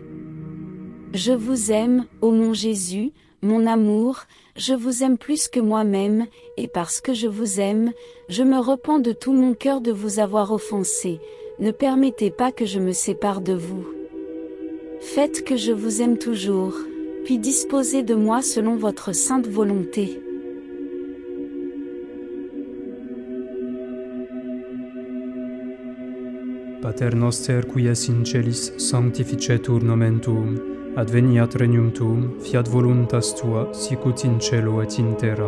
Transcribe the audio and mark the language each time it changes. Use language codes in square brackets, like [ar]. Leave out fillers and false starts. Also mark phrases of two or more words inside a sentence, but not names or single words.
[fr] Je vous aime, ô mon Jésus, mon amour, je vous aime plus que moi-même, et parce que je vous aime, je me repens de tout mon cœur de vous avoir offensé. Ne permettez pas que je me sépare de vous. Faites que je vous aime toujours, puis disposez de moi selon votre sainte volonté. [la] Pater noster qui es in celis, sanctificetur nomen tuum, adveniat regnum tuum, fiat voluntas tua, sicut in cielo et in terra.